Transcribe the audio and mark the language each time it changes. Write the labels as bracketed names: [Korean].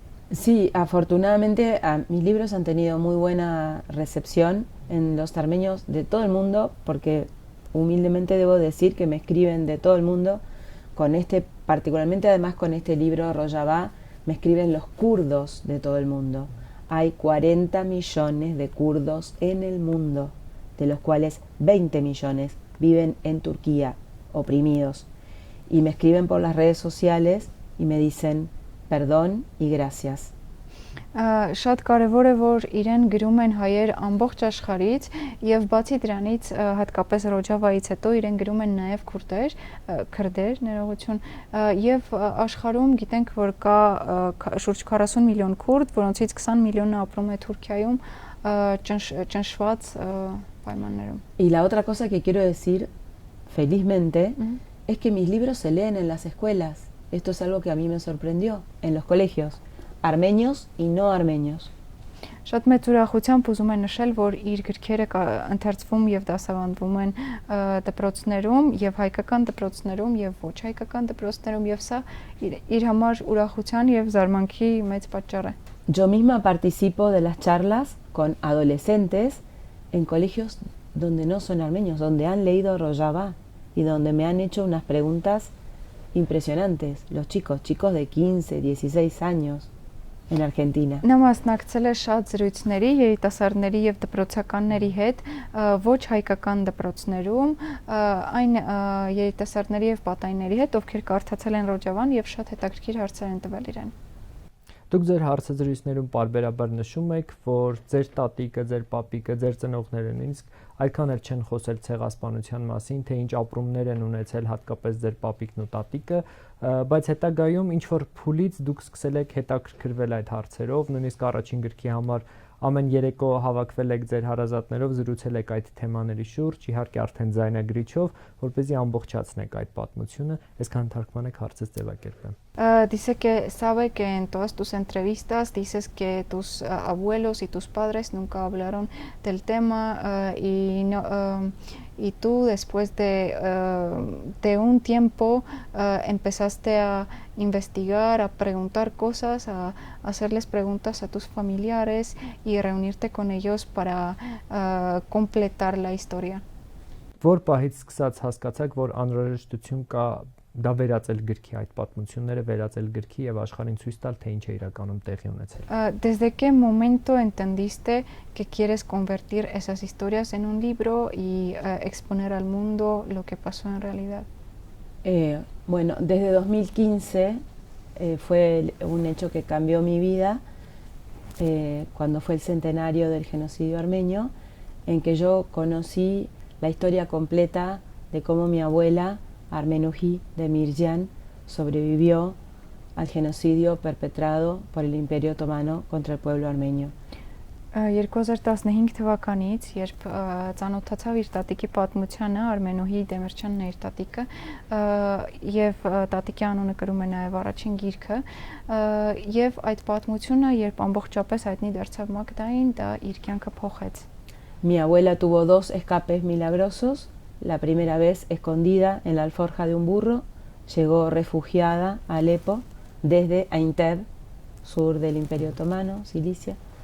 [Spanish] Sí, afortunadamente mis libros han tenido muy buena recepción en los armenios de todo el mundo, porque humildemente debo decir que me escriben de todo el mundo, particularmente además con este libro Rojava, me escriben los kurdos de todo el mundo. Hay 40 millones de kurdos en el mundo, de los cuales 20 millones viven en Turquía, oprimidos. Y me escriben por las redes sociales y me dicen perdón y gracias. [Armenian] Շատ կարևոր է, որ իրեն գրում են հայեր ամբողջ աշխարհից եւ բացի դրանից հատկապես Ռոջավայից հետո իրեն գրում են նաեւ քրդեր, ներողություն, եւ աշխարհում գիտենք, որ կա շուրջ 40 միլիոն քուրդ, որոնցից 20 միլիոնը ապրում է Թուրքիայում ճնշված պայմաններում։ [Spanish] Y la otra cosa que quiero decir felizmente es que mis libros se leen en las escuelas. Esto es algo que a mí me sorprendió en los colegios, armenios y no armenios. [Armenian] Շատ մեծ ուրախությամբ ուզում եմ նշել, որ իր գրքերը ընթերցվում եւ դասավանդվում են դպրոցներում եւ հայկական դպրոցներում եւ ոչ հայկական դպրոցներում եւ սա իր համար ուրախության եւ զարմանքի մեծ պատճառ է։ [Spanish] Yo misma participo de las charlas con adolescentes en colegios donde no son armenios, donde han leído Rojava y donde me han hecho unas preguntas impresionantes. Los chicos de 15, 16 años en Argentina. [Armenian] Նա մասնակցել է շատ զրույցների երիտասարդների եւ դպրոցականների հետ, ոչ հայկական դպրոցներում, այն երիտասարդների եւ պատայինների հետ, ովքեր կարդացել են Ռոջավան եւ շատ հետաքրքիր հարցեր են տվել իրեն։ Դուք ձեր հարցազրույցներում պարբերաբար նշում եք, որ ձեր տատիկը, ձեր պապիկը, ձեր ծնողները նույնիսկ այդքան էլ չեն խոսել ցեղասպանության մասին, թե ինչ ապրումներ են ունեցել հատկապես ձեր պապիկն ու տատիկը, բայց հետագայում ինչ որ փուլից դուք սկսել եք հետաքրքրվել այդ հարցերով, նույնիսկ առաջին գրքի համար ամեն երեկո հավաքվել եք ձեր հարազատներով, զրուցել եք այդ թեմաների շուրջ, իհարկե արդեն ձայնագրիչով, որպեսզի ամբողջացնեք այդ պատմությունը, այսքան թարգմանեք հարցս ձևակերպեմ։ [Spanish] Dice que sabe que en todas tus entrevistas dices que tus abuelos y tus padres nunca hablaron del tema y tú después de un tiempo empezaste a investigar, a preguntar cosas, a hacerles preguntas a tus familiares y reunirte con ellos para completar la historia. [Armenian] Որ պահից սկսած հասկացաք, որ անհրաժեշտություն կա դա վերածել գրքի այդ պատմությունները վերածել գրքի եւ աշխարհին ցույց տալ, թե ինչ է իրականում տեղի ունեցել։ [Spanish] ¿Desde qué momento entendiste que quieres convertir esas historias en un libro y exponer al mundo lo que pasó en realidad? Bueno, desde 2015 fue un hecho que cambió mi vida cuando fue el centenario del genocidio armenio, en que yo conocí la historia completa de cómo mi abuela Armenuji de Mirjan sobrevivió al genocidio perpetrado por el Imperio Otomano contra el pueblo armenio. [Armenian] 2015 թվականից, երբ ծանոթացավ իր տատիկի պատմությանը, Արմենուհի Դեմիրճյանն էր տատիկը, եւ տատիկի անունը կրում է նաեւ առաջին գիրքը, եւ այդ պատմությունը, երբ ամբողջապես հայտնի դարձավ Մագդային, դա իր կյանքը փոխեց։ [Spanish] Mi abuela tuvo dos escapes milagrosos. La primera vez escondida en la alforja de un burro, llegó refugiada a Alepo desde Aintab, sur del Imperio Otomano, Cilicia.